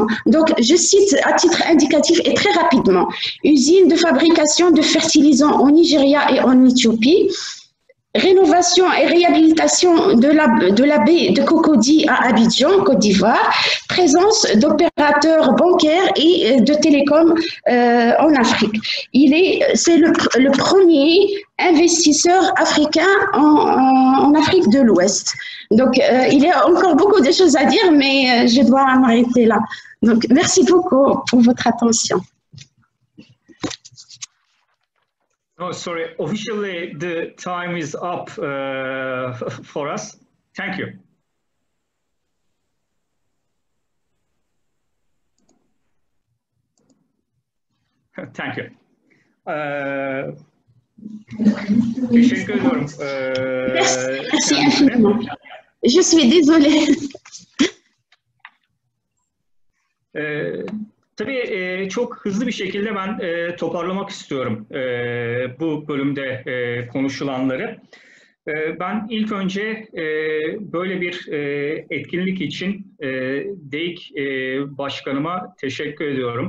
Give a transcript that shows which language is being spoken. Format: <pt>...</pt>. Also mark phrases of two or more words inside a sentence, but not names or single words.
<fr>Donc, je cite à titre indicatif et très rapidement: usine de fabrication de fertilisants au Nigeria et en Éthiopie, rénovation et réhabilitation de la baie de Cocody à Abidjan, Côte d'Ivoire, présence d'opérateurs bancaires et de télécoms en Afrique. C'est le premier investisseur africain en Afrique de l'Ouest. Donc, il y a encore beaucoup de choses à dire, mais je dois m'arrêter là. Donc, merci beaucoup pour votre attention.</fr> <en>Oh, sorry. Officially, the time is up for us. Thank you. Thank you.</en> <tr>Teşekkür ediyorum.</tr> <fr>Merci infiniment. Je suis désolée.</fr> <tr>Tabii çok hızlı bir şekilde ben toparlamak istiyorum bu bölümde konuşulanları. Ben ilk önce böyle bir etkinlik için DEİK Başkanıma teşekkür ediyorum.</tr>